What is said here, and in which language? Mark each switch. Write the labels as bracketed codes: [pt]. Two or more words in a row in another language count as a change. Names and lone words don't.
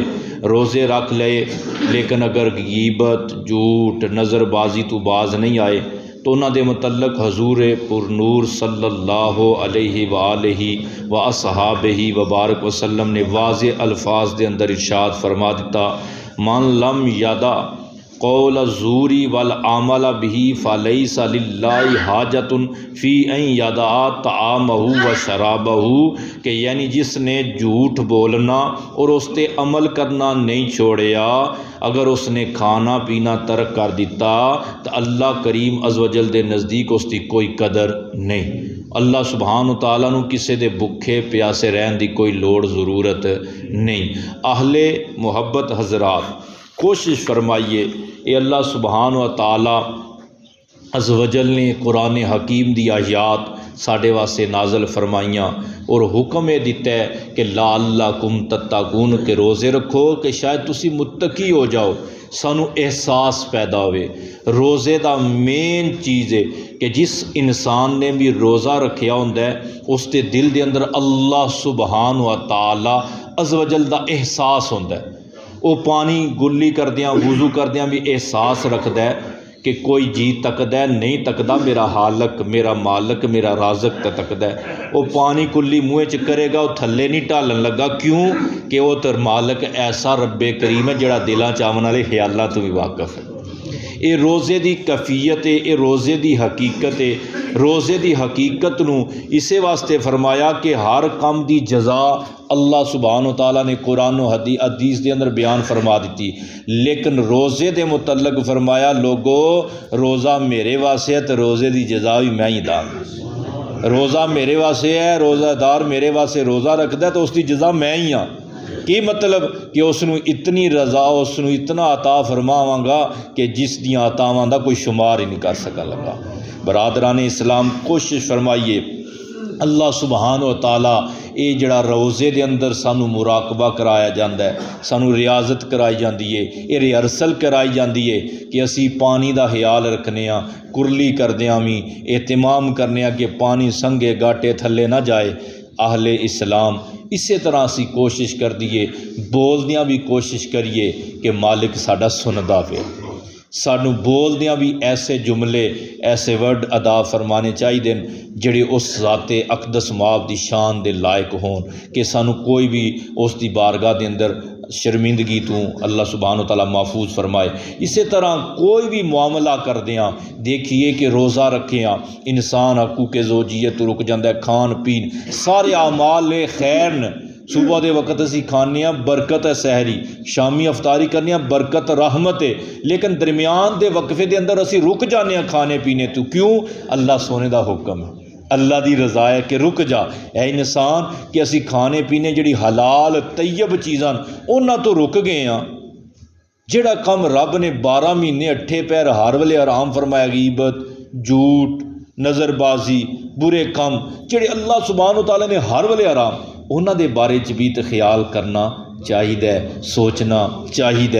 [pa] روزے رکھ لے لیکن اگر غیبت، جھوٹ، نظر بازی تو باز نہیں آئے تو انہاں دے متعلق حضور پر نور صلی [ar] اللہ علیہ وآلہ واصحابہ وبارک وسلم [pa] نے واضح الفاظ دے اندر ارشاد فرما دیتا، [ar] من لم یدع قول الزور والعمل به فلیس للہ حاجۃ فی ان یدع طعامہ وشرابہ، [pa] کہ یعنی جس نے جھوٹ بولنا اور اس تے عمل کرنا نہیں چھوڑیا، اگر اس نے کھانا پینا ترک کر دیتا تو اللہ کریم عز و جل دے نزدیک اس دی کوئی قدر نہیں۔ اللہ سبحانہ تعالیٰ نو کسے دے بھکھے پیاسے رہن دی کوئی لوڑ ضرورت نہیں۔ اہل محبت حضرات، کوشش فرمائیے، اے اللہ سبحانہ تعالیٰ عز و جل نے قرآن حکیم دی آیات ساڈے واسطے نازل فرمائیاں اور حکم یہ دیتا ہے کہ [ar] لعلکم تتقون، [pa] کہ روزے رکھو کہ شاید تسی متقی ہو جاؤ، سانو احساس پیدا ہوئے۔ روزے دا مین چیز ہے کہ جس انسان نے بھی روزہ رکھیا ہوندا ہے اس دے دل دے اندر اللہ سبحانہ تعالیٰ عز و جل دا احساس ہوندا ہے۔ وہ پانی گلی کردیاں وضو کردیاں بھی احساس رکھدا ہے کہ کوئی جی تکدا ہے، نہیں تکدا، میرا خالق، میرا مالک، میرا رازق تکدا ہے۔ وہ پانی کلی منہ چ کرے گا، وہ تھلے نہیں ڈالن لگا، کیوں کہ وہ تر مالک ایسا رب کریم ہے جڑا دلاں چاون والے خیالاں تو بھی واقف ہے۔ یہ روزے دی کیفیت ہے، یہ روزے دی حقیقت ہے۔ روزے دی حقیقت نو اسے واسطے فرمایا کہ ہر کام دی جزا اللہ سبحانہ و تعالیٰ نے قرآن و حدیث دے اندر بیان فرما دیتی، لیکن روزے دے متعلق فرمایا لوگو روزہ میرے واسطے ہے تو روزے دی جزا بھی میں ہی داں۔ روزہ میرے واسطے ہے، روزہ دار میرے واسطے روزہ رکھدا ہے تو اس دی جزا میں ہی ہاں۔ کی مطلب کہ اس نو اتنی رضا، اس نو اتنا عطا فرماواں گا کہ جس دیاں عطاواں دا کوئی شمار ہی نہیں کر سکا لگا۔ برادران اسلام کوشش فرمائیے اللہ سبحانہ و تعالیٰ یہ جڑا روزے دے اندر سانو مراقبہ کرایا جاندہ ہے، سانو ریاضت کرائی جاندی ہے، یہ ریہرسل کرائی جاندی ہے کہ اسی پانی دا خیال رکھنے ہاں، کرلی کردیاں بھی اہتمام کرنے ہاں کہ پانی سنگے گاٹے تھلے نہ جائے۔ اہل اسلام اسی طرح اسی کوشش کر دیے، بولدیاں بھی کوشش کریے کہ مالک ساڈا سندا پے، سانو بولدیاں بھی ایسے جملے ایسے ورڈ ادا فرمانے چاہیے جڑے اس ذات اقدس ماب دی شان دے لائق ہون کہ سانو کوئی بھی اس دی بارگاہ دے اندر شرمندگی تو اللہ سبحانہ وتعالیٰ محفوظ فرمائے۔ اسی طرح کوئی بھی معاملہ کر دیاں دیکھیے کہ روزہ رکھیاں انسان حقوق زوجیت رک جاندہ ہے، کھان پین سارے اعمال خیر نے۔ صبح دے وقت اسی کھانے ہیں برکت ہے، سحری شامی افطاری کرنے ہیں برکت رحمت ہے، لیکن درمیان دے وقفے دے اندر اسی رک جانے ہیں کھانے پینے تو، کیوں؟ اللہ سونے دا حکم ہے، اللہ دی رضا ہے کہ رک جا اے انسان کہ اسی کھانے پینے جڑی حلال طیب چیزاں انہاں تو رک گئے ہیں۔ جڑا کم رب نے 12 مہینے 8 پیر ہر ویلے آرام فرمایا، غیبت، جھوٹ، نظر بازی، برے کم جڑے اللہ سبحانہ تعالیٰ نے ہر ویلے آرام، انہاں دے بارے چ بھی تے خیال کرنا چاہیے، سوچنا چاہیے۔